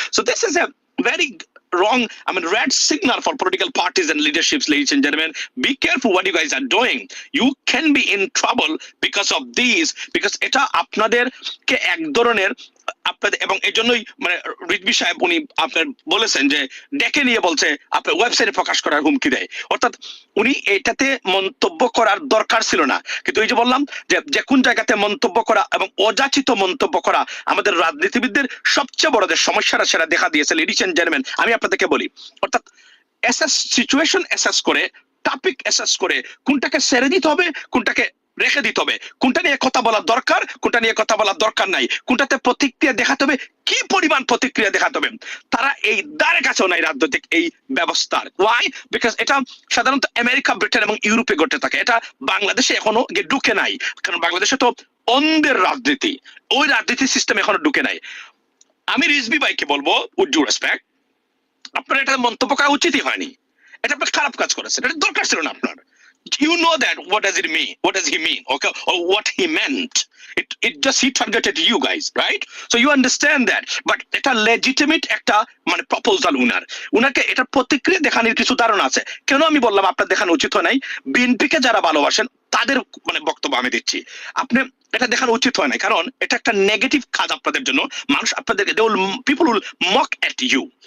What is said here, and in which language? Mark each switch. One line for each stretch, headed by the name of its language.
English: So this is a very wrong, I mean, red signal for political parties and leaderships, ladies and gentlemen. Be careful what you guys are doing. You can be in trouble because of these, because
Bangla: এটা আপনাদেরকে এক ধরনের আপনাদের, এবং এই জন্যই মানে রিজভী সাহেব উনি আপনার বলেছেন যে ডেকে নিয়ে বলছে আপনার ওয়েবসাইটে প্রকাশ করার হুমকি দেয়, অর্থাৎ উনি এটাতে মন্তব্য করার দরকার ছিল না, কিন্তু এই যে বললাম যে কোন জায়গাতে মন্তব্য করা এবং অযাচিত মন্তব্য করা আমাদের রাজনীতিবিদদের সবচেয়ে বড় যে সমস্যাটা সেটা দেখা দিয়েছে।
English: ladies and gentleman,
Bangla: আমি আপনাদেরকে বলি, অর্থাৎ সিচুয়েশন অ্যাসেস করে, টপিক অ্যাসেস করে কোনটাকে ছেড়ে দিতে হবে, কোনটাকে রেখে দিতে হবে, কোনটা নিয়ে কথা বলা দরকার, কোনটা নিয়ে কথা বলার দরকার নাই, কোনটাতে প্রতিক্রিয়া দেখাতে হবে, কি পরিমাণ প্রতিক্রিয়া দেখাতে হবে, তারা এই দ্বারে কাছেও নাই রাজনৈতিক এই ব্যবস্থার।
English: Why? Because
Bangla: এটা সাধারণত আমেরিকা, ব্রিটেন এবং ইউরোপে ঘটে থাকে, এটা বাংলাদেশে এখনো ঢুকে নাই, কারণ বাংলাদেশে তো অন্ধের রাজনীতি, ওই রাজনীতি সিস্টেম এখনো ঢুকে নাই। আমি রিজভী ভাইকে বলবো
English: with due respect,
Bangla: আপনার এটা মন্তব্য করা উচিতই হয়নি, এটা আপনার খারাপ কাজ করেছেন, এটা দরকার ছিল না আপনার।
English: You know that what does it mean, what does he mean, okay, or what he meant, it just he targeted you guys, right? So you understand that, but
Bangla: এটা legitimate একটা মানে প্রপোজাল উনাকে এটা প্রতিক্রিয়া দেখানোর কিছু ধারণা আছে। কেন আমি বললাম আপনার দেখানো উচিত হয় নাই, বিএনপিকে যারা ভালোবাসেন তাদের মানে বক্তব্য আমি দিচ্ছি, আপনি এটা দেখানো উচিত হয় না, কারণ এটা একটা নেগেটিভ কাজ আপনাদের জন্য, মানুষ আপনাদেরকে
English: People will mock at you.